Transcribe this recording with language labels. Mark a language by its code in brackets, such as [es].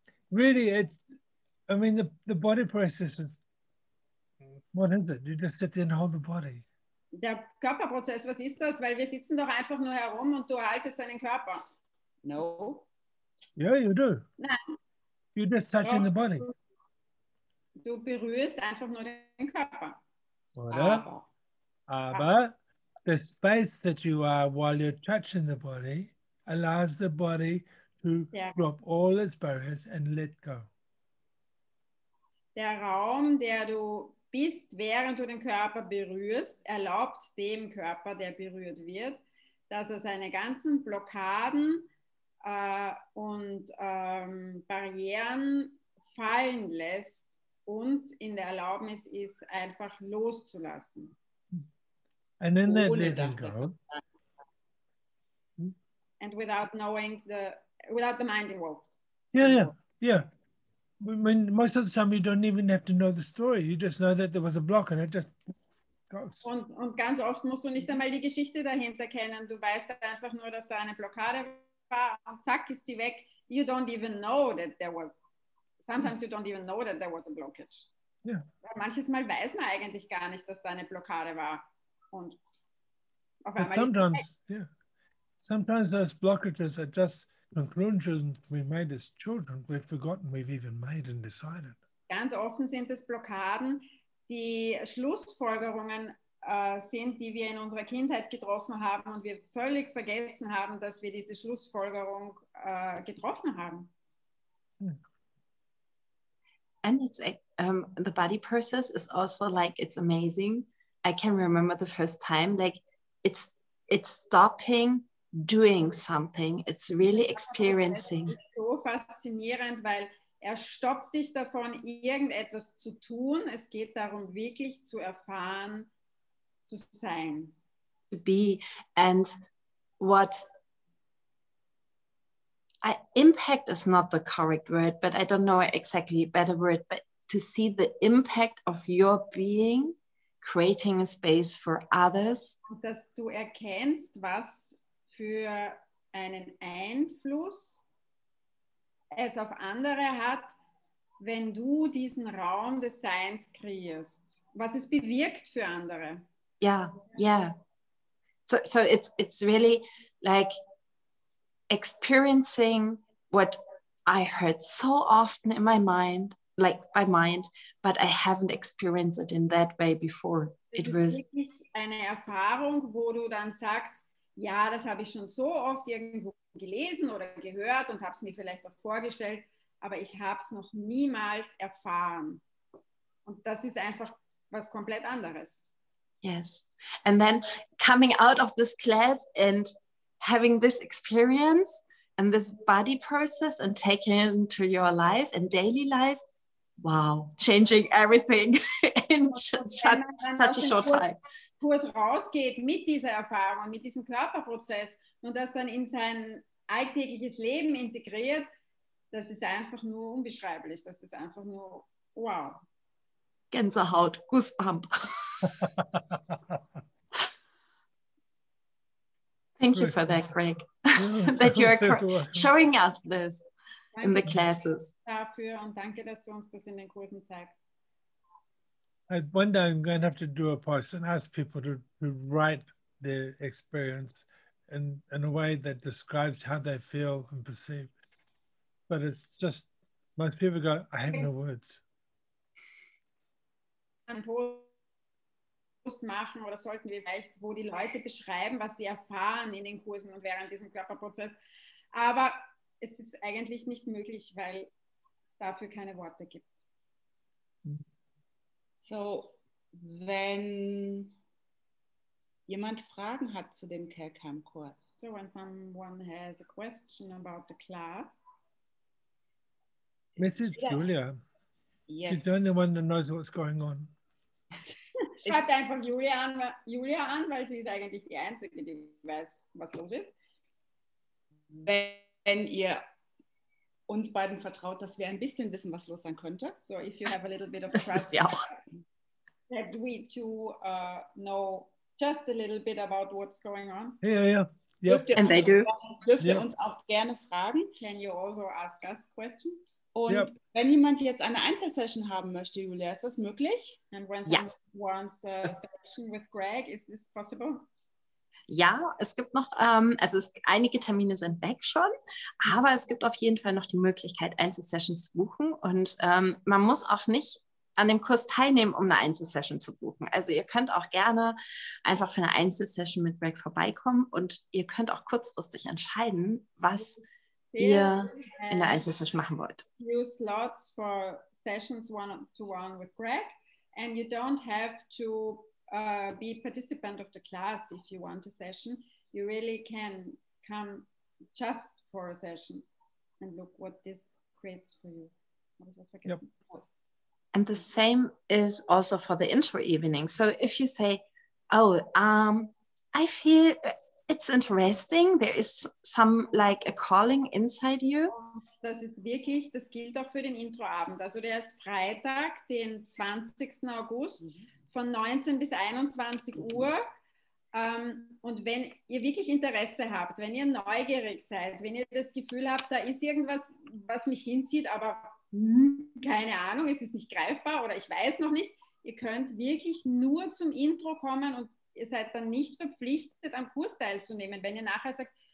[en] Really, I mean, the body process is, what is it? You just sit there and hold the body. [de] Der Körperprozess, was ist das? Weil wir sitzen doch einfach nur herum und du haltest deinen Körper. [en] No. Yeah, you do. [de] Nein. [en] You're just touching the body. [de] Du berührst einfach nur den Körper. Oder? Aber [en] the space that you are while you're touching the body allows the body to drop all its barriers and let go. [de] Der Raum, der du bist, während du den Körper berührst, erlaubt dem Körper, der berührt wird, dass er seine ganzen Blockaden und Barrieren fallen lässt und in der Erlaubnis ist, einfach loszulassen. [en] And then that letting go. And without the mind involved. Yeah. I mean, most of the time you don't even have to know the story. You just know that there was a block and it just goes. [de] Und ganz oft musst du nicht einmal die Geschichte dahinter kennen. Du weißt einfach nur, dass da eine Blockade war und zack ist die weg. [en] You don't even know that sometimes you don't even know that there was a blockage. Yeah. [de] Manches Mal weiß man eigentlich gar nicht, dass da eine Blockade war. Und auf einmal [en] sometimes, yeah. sometimes those blockages are just conclusions we made as children. We've forgotten we've even made and decided. [de] Ganz offen sind es Blockaden, die Schlussfolgerungen sind, die wir in unserer Kindheit getroffen haben und wir völlig vergessen haben, dass wir diese Schlussfolgerung getroffen haben. [en] And it's the body process is also like, it's amazing. I can remember the first time, like it's stopping doing something. It's really experiencing. [de] Das ist so faszinierend, weil er stoppt dich davon, irgendetwas zu tun. Es geht darum, wirklich zu erfahren, zu sein. [en] To be, and what impact is not the correct word, but I don't know exactly a better word, but to see the impact of your being, creating a space for others. [de] Und dass du erkennst, was für einen Einfluss es auf andere hat, wenn du diesen Raum des Seins kreierst. Was es bewirkt für andere. [en] Yeah. So it's really like experiencing what I heard so often in my mind, like by mind, but I haven't experienced it in that way before. [de] Das ist wirklich eine Erfahrung, wo du dann sagst, ja, das habe ich schon so oft irgendwo gelesen oder gehört und habe es mir vielleicht auch vorgestellt, aber ich habe es noch niemals erfahren. Und das ist einfach was komplett anderes. [en] Yes. And then coming out of this class and having this experience and this body process and taking it into your life and daily life, wow, changing everything in such a short time. [de] Kurs rausgeht mit dieser Erfahrung, mit diesem Körperprozess und das dann in sein alltägliches Leben integriert, das ist einfach nur unbeschreiblich. Das ist einfach nur wow. Gänsehaut, [en] Goosebump. Thank you for that, Greg, that you are showing us this in the classes. [de] Dafür und danke, dass du uns das in den Kursen zeigst. [en] One day I'm going to have to do a post and ask people to write their experience in a way that describes how they feel and perceive. But it's just, most people go, I have no words. [de] Einen Post machen oder sollten wir vielleicht, wo die Leute beschreiben, was sie erfahren in den Kursen und während diesem Körperprozess. Aber es ist eigentlich nicht möglich, weil es dafür keine Worte gibt. So, wenn jemand Fragen hat zu dem Kelkheim-Kurs. [en] So, when someone has a question about the class. Message Julia. Yes. She's the only one that knows what's going on. [de] Schreibt einfach Julia an, weil sie ist eigentlich die Einzige, die weiß, was los ist. Wenn ihr uns beiden vertraut, dass wir ein bisschen wissen, was los sein könnte. [en] So if you have a little bit of [de] Das [en] trust [de] ist ja auch. [en] that we two know just a little bit about what's going on. Yeah. Yep. And they do. [de] Dürft ihr uns auch gerne fragen. [en] Can you also ask us questions? [de] Und wenn jemand jetzt eine Einzelsession haben möchte, Julia, ist das möglich? [en] And when [de] Ja. [en] someone wants a session with Greg, is this possible? [de] Ja, es gibt noch, einige Termine sind weg schon, aber es gibt auf jeden Fall noch die Möglichkeit, Einzelsessions zu buchen und man muss auch nicht an dem Kurs teilnehmen, um eine Einzelsession zu buchen. Also ihr könnt auch gerne einfach für eine Einzelsession mit Greg vorbeikommen und ihr könnt auch kurzfristig entscheiden, was ihr in der Einzelsession machen wollt. [en] Few slots for sessions one-to-one with Greg, and you don't have to be participant of the class if you want a session. You really can come just for a session and look what this creates for you. Yep. And the same is also for the intro evening. So if you say, oh, I feel it's interesting, there is some like a calling inside you. [de] Und das ist wirklich, das gilt auch für den Introabend. Also der ist Freitag, den 20. August von 19 bis 21 Uhr. Und wenn ihr wirklich Interesse habt, wenn ihr neugierig seid, wenn ihr das Gefühl habt, da ist irgendwas, was mich hinzieht, aber keine Ahnung, es ist nicht greifbar oder ich weiß noch nicht, ihr könnt wirklich nur zum Intro kommen und ihr seid dann nicht verpflichtet, am Kurs teilzunehmen. Wenn ihr nachher sagt,